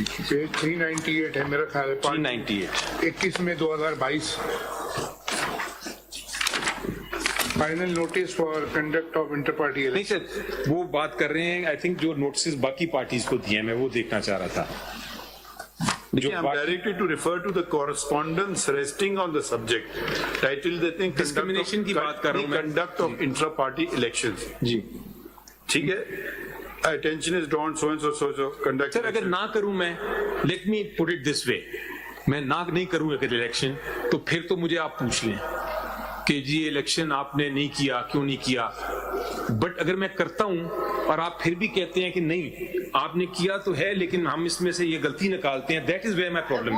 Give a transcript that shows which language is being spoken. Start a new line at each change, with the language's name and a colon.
Urdu: 398 ہے میرا خیال ہے. 398
English: 21 میں 2022 final notice for conduct of inter party.
Urdu: نہیں سر وہ بات کر رہے ہیں
English: I think
Urdu: جو نوٹسز باقی پارٹیز کو دیے میں وہ دیکھنا چاہ رہا تھا.
English: I'm directed to refer to the correspondence resting on the subject.
Urdu: Title دیتے ہیں discrimination کی بات کر رہا ہوں میں.
English: Conduct of intra party elections.
Urdu: جی ٹھیک ہے.
English: Attention is drawn so and so conduct.
Urdu: سر اگر نہ کروں میں,
English: let me put it this way,
Urdu: میں نہ نہیں کروں اگر الیکشن تو پھر تو مجھے آپ پوچھ لیں کہ جی الیکشن آپ نے نہیں کیا, کیوں نہیں کیا. بٹ اگر میں کرتا ہوں اور آپ پھر بھی کہتے ہیں کہ نہیں آپ نے کیا تو ہے لیکن ہم اس میں سے یہ غلطی نکالتے ہیں,
English: that is where my problem
Urdu: ہے.